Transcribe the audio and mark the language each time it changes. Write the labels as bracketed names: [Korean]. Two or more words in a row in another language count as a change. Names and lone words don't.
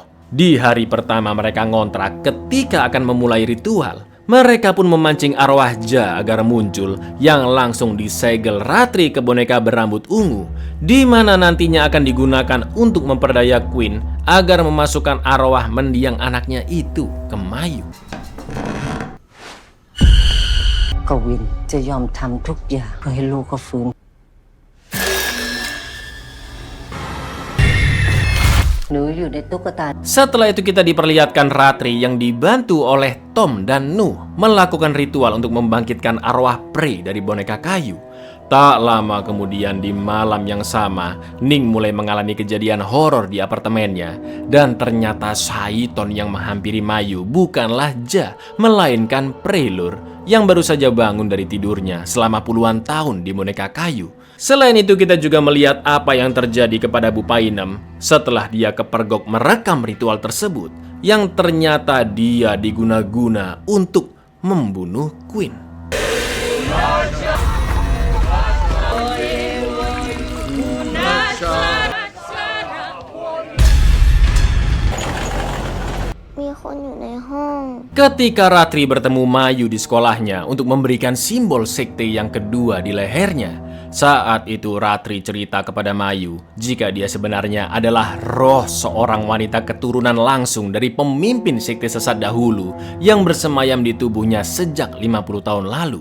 [Indonesian] Di hari pertama mereka ngontrak ketika akan memulai ritual, mereka pun memancing arwah Ja agar muncul yang langsung disegel Ratri ke boneka berambut ungu, di mana nantinya akan digunakan untuk memperdaya Queen agar memasukkan arwah mendiang anaknya itu ke Mayu. [Thai] กวินจะยอมทำทุกอย่างเพื่อให้ลูกเขาฟื้น หนูอยู่ในตุ๊กตา [Indonesian] Setelah itu kita diperlihatkan Ratri yang dibantu oleh Tom dan Nuh melakukan ritual untuk membangkitkan arwah Prey dari boneka kayu. Tak lama kemudian di malam yang sama, Ning mulai mengalami kejadian horor di apartemennya. Dan ternyata Saiton yang menghampiri Mayu bukanlah Ja, melainkan Prelur yang baru saja bangun dari tidurnya selama puluhan tahun di boneka kayu. Selain itu kita juga melihat apa yang terjadi kepada Bu Painem setelah dia kepergok merekam ritual tersebut yang ternyata dia diguna-guna untuk membunuh Queen. [Thai] มีคนอยู่ในห้อง [Indonesian] Ketika Ratri bertemu Mayu di sekolahnya untuk memberikan simbol sekte yang kedua di lehernya, saat itu Ratri cerita kepada Mayu jika dia sebenarnya adalah roh seorang wanita keturunan langsung dari pemimpin sekte sesat dahulu yang bersemayam di tubuhnya sejak 50 tahun lalu.